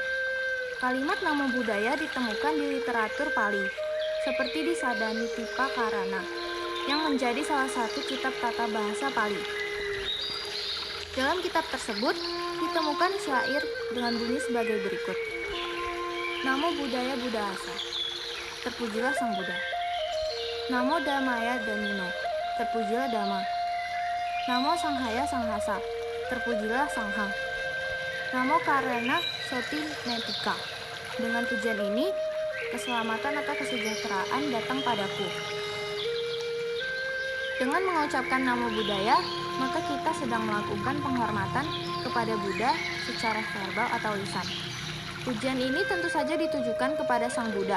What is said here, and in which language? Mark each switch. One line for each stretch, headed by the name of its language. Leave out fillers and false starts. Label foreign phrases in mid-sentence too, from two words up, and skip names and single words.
Indonesian: Kalimat
Pali: namo budaya
Indonesian: ditemukan di literatur Pali, seperti di Sadanitipa Karana, yang menjadi salah satu kitab tata bahasa Pali. Dalam kitab tersebut, ditemukan syair dengan bunyi sebagai berikut.
Pali: Namo Buddhaya Buddhasa,
Indonesian: terpujilah Sang Buddha.
Pali: Namo Dhammaya Dhamino,
Indonesian: terpujilah Dhamma.
Pali: Namo Sanghaya Sanghasa,
Indonesian: terpujilah Sanghang.
Pali: Namo Karana Soti Netika,
Indonesian: dengan pujian ini, keselamatan atau kesejahteraan datang padaku. Dengan mengucapkan
Pali: namo budaya,
Indonesian: maka kita sedang melakukan penghormatan kepada Buddha secara verbal atau lisan. Pujian ini tentu saja ditujukan kepada Sang Buddha.